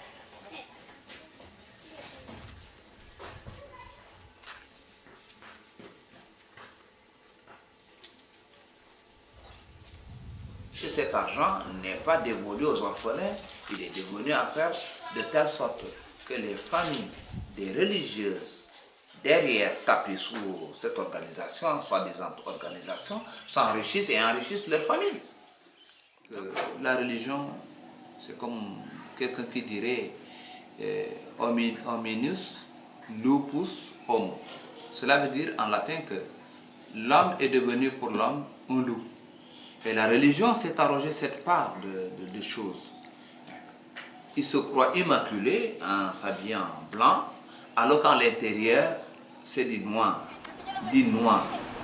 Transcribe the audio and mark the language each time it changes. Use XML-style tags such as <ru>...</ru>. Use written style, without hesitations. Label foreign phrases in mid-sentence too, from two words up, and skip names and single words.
<fr>Et cet argent n'est pas dévolu aux orphelins, il est dévolu à faire de telle sorte que les familles des religieuses derrière tapis sous cette organisation, soi-disant organisation, s'enrichissent et enrichissent leur famille. La religion, c'est comme quelqu'un qui dirait</fr> <la>hominus lupus homo.</la> <fr>Cela veut dire en latin que l'homme est devenu pour l'homme un loup. Et la religion s'est arrogée cette part de choses. Il se croit immaculé en s'habillant en blanc, alors qu'en l'intérieur, c'est du noir.</fr>